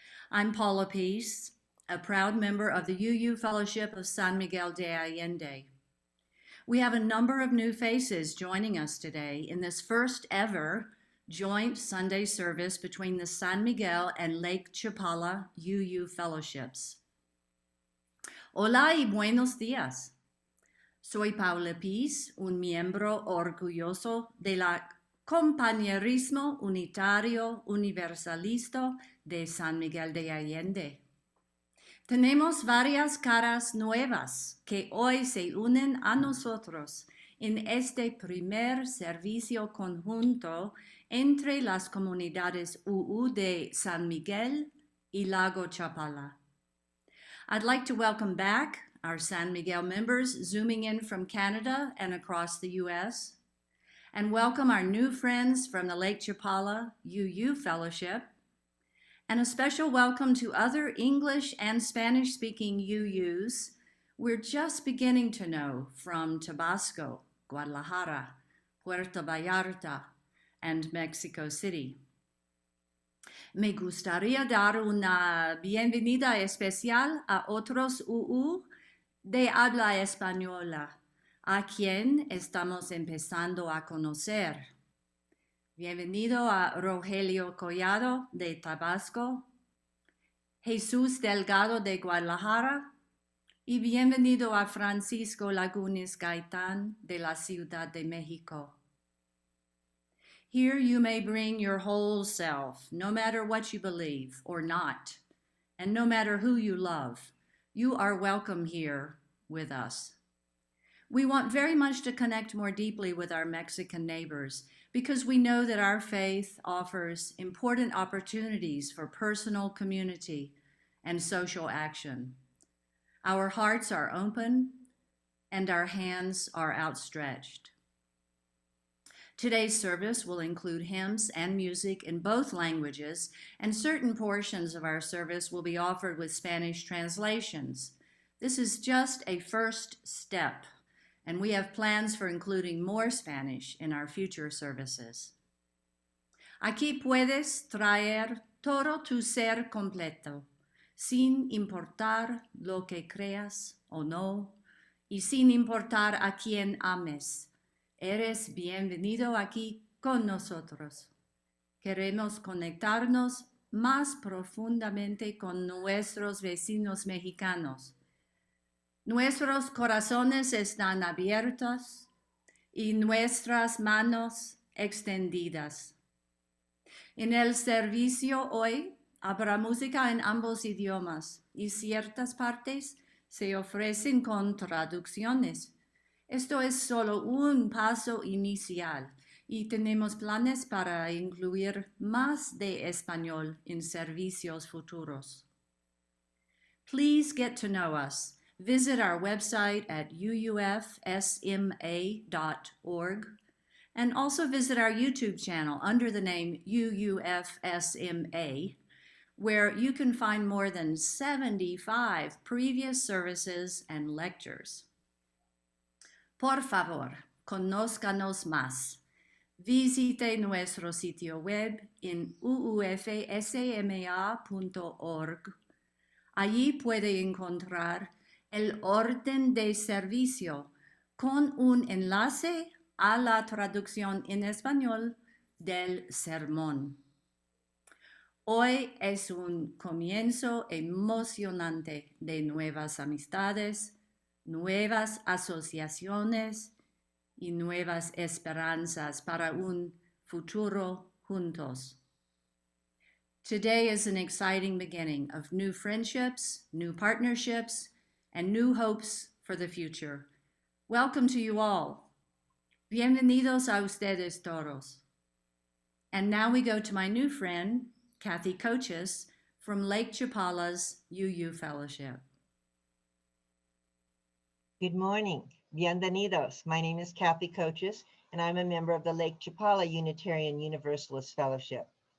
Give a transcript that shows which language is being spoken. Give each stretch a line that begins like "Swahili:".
English: I'm Paula Peace, a proud member of the UU Fellowship of San Miguel de Allende. We have a number of new faces joining us today in this first ever joint Sunday service between the San Miguel and Lake Chapala UU Fellowships.
Spanish: Hola y buenos dias. Soy Paula Peace, un miembro orgulloso de la Compañerismo Unitario Universalista de San Miguel de Allende. Tenemos varias caras nuevas que hoy se unen a nosotros en este primer servicio conjunto entre las comunidades UU de San Miguel y Lago Chapala.
English: I'd like to welcome back our San Miguel members zooming in from Canada and across the US, and welcome our new friends from the Lake Chapala UU Fellowship, and a special welcome to other English and Spanish-speaking UUs we're just beginning to know from Tabasco, Guadalajara, Puerto Vallarta, and Mexico City.
Spanish: Me gustaría dar una bienvenida especial a otros UU de habla española, a quien estamos empezando a conocer. Bienvenido a Rosiello Collado de Tabasco, Jesús Delgado de Guadalajara, y bienvenido a Francisco Lagunes Gaitán de la Ciudad de México.
English: Here you may bring your whole self, no matter what you believe or not, and no matter who you love. You are welcome here with us. We want very much to connect more deeply with our Mexican neighbors because we know that our faith offers important opportunities for personal community and social action. Our hearts are open and our hands are outstretched. Today's service will include hymns and music in both languages, and certain portions of our service will be offered with Spanish translations. This is just a first step, and we have plans for including more Spanish in our future services.
Spanish: Aquí puedes traer todo tu ser completo, sin importar lo que creas o no, y sin importar a quien ames. Eres bienvenido aquí con nosotros. Queremos conectarnos más profundamente con nuestros vecinos mexicanos. Nuestros corazones están abiertos y nuestras manos extendidas. En el servicio hoy habrá música en ambos idiomas y ciertas partes se ofrecen con traducciones. Esto es solo un paso inicial y tenemos planes para incluir más de español en servicios futuros.
English: Please get to know us. Visit our website at UUFSMA.org and also visit our YouTube channel under the name UUFSMA, where you can find more than 75 previous services and lectures.
Spanish: Por favor, conózcanos más. Visite nuestro sitio web en uufsma.org. Allí puede encontrar el orden de servicio con un enlace a la traducción en español del sermón. Hoy es un comienzo emocionante de nuevas amistades, nuevas asociaciones y nuevas esperanzas para un futuro juntos.
English: Today is an exciting beginning of new friendships, new partnerships, and new hopes for the future. Welcome to you all.
Spanish: Bienvenidos a ustedes todos.
English: And now we go to my new friend, Kathy Coaches, from Lake Chapala's UU Fellowship. Good morning. Bienvenidos. My name is Kathy Coaches, and I'm a member of the Lake Chapala Unitarian Universalist Fellowship.